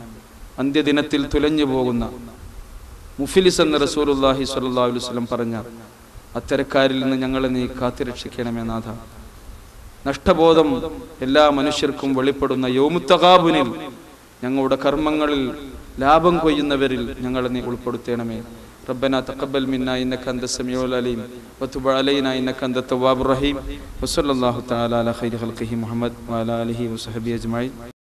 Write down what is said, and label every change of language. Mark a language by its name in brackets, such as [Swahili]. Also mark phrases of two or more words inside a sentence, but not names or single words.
[Malayalam] അന്ത്യദിനത്തിൽ തുലഞ്ഞു പോകുന്ന മുഫിലിസ് എന്ന [Arabic] رسول الله صلى الله عليه وسلم [Malayalam] പറഞ്ഞ അത്തരക്കാരിൽ നിന്ന് ഞങ്ങളെ നീ കാത്തിരക്ഷിക്കണമേ നാഥ. നഷ്ടബോധം എല്ലാ മനുഷ്യർക്കും വെളിപ്പെടുന്ന യൗമുത്തഖാബുനിൽ ഞങ്ങളുടെ കർമ്മങ്ങളിൽ ലാഭം കൊയ്യുന്നവരിൽ ഞങ്ങളെ നീ ഉൾപ്പെടുത്തണമേ. [Arabic] ربنا تقبل منا إنك أنت السميع العليم وتب علينا إنك أنت التواب الرحيم وصلى الله تعالى على خير خلقه محمد وعلى آله وصحبه أجمعين.